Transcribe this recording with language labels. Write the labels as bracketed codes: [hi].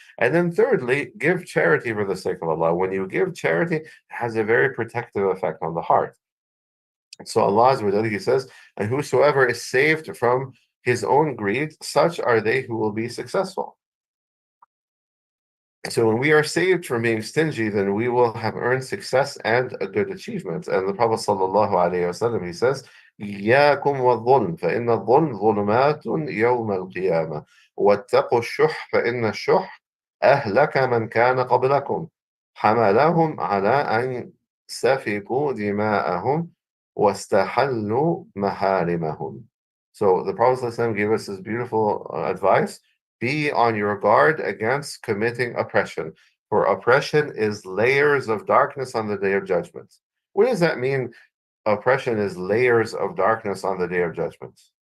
[en] And then thirdly, give charity for the sake of Allah. When you give charity, it has a very protective effect on the heart. So Allah He says, and whosoever is saved from his own greed, such are they who will be successful. So when we are saved from being stingy, then we will have earned success and a good achievement. And the Prophet ﷺ, he says, [ar] إياكم والظلم فإن الظلم ظلمات يوم القيامة واتقوا الشح فإن الشح أهلك من كان قبلكم حملهم على أن سفكوا دماءهم واستحلوا محارمهم. [en] So the Prophet ﷺ gave us this beautiful advice. Be on your guard against committing oppression, for oppression is layers of darkness on the day of judgment. What does that mean? Oppression is layers of darkness on the day of judgment.